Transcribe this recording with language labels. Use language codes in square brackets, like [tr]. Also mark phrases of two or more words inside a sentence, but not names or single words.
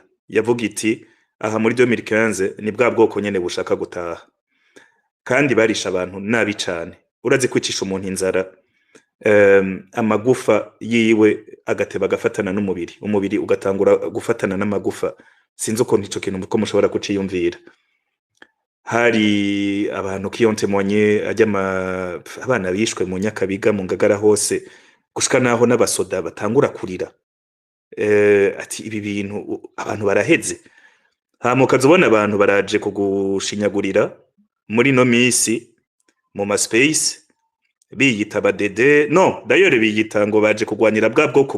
[rn] Yavuga iti aha muri 2015 ni bwa bwoko nyene bushaka gutaha, kandi barisha abantu nabi cane. Urazi kwicisha umuntu inzara, amagufa yiwe agateba agafatana n'umubiri, umubiri ugatangura gufatana n'amagufa. Sinzi uko nico kintu ko mushobora kuciyumvira. Hari abantu [fr] qui ont témoigné [rn] abana bishwe mu Nyakabiga mu Ngagara hose, gushika naho n'abasoda batangura kurira. ati ibi bintu abantu baraheze. Hama ukazobona abantu baraje kugushinyagurira muri no misi mu ma space biyita badede no dayore biyita ngo baje kugwanira bwa bwoko